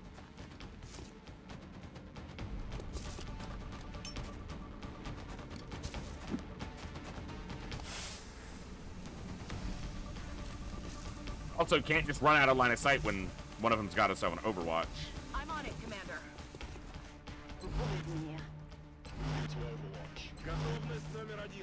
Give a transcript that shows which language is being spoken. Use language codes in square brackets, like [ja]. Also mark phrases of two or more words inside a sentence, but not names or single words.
[en] Also, can't just run out of line of sight when one of them's got us on Overwatch. I'm on it, Commander. [fr] Vous pouvez venir. [ru] Готовность номер 1.